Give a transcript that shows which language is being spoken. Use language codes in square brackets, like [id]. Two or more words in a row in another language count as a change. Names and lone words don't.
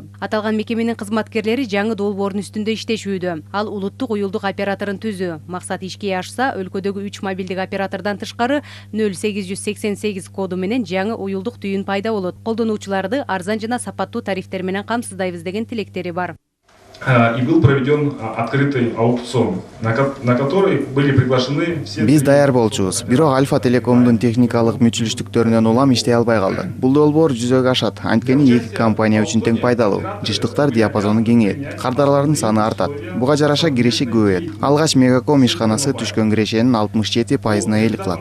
[ky] Аталган мекеменин кызматкерлери жаңы долбоордун үстүндө иштешүүдө. Ал улуттук уюлдук операторун түзүү. Максат ишке ашса, өлкөдөгү 3 мобилдик оператордон тышкары 0888 коду менен жаңы уюлдук түйүн пайда болот. Колдонуучуларды арзан жана сапаттуу тарифтер менен камсыздайбыз деген тилектери бар. [ru] И был проведен открытый аукцион, на который были приглашены все... [ky] Биз даяр болчубуз. Бирок Альфа Телекомдун техникалык мүчүлүштүктөрүнөн улам иштей албай калды. Бул долбоор жүзөгө ашат. Анткени эки компания үчүн тең пайдалуу. Жыштыктар диапазону кеңейет. Кардарлардын саны артат. Буга жараша киреше көбөйөт. Алгач Мегаком ишканасы түшкөн кирешенин 67%-на ээлик кылат.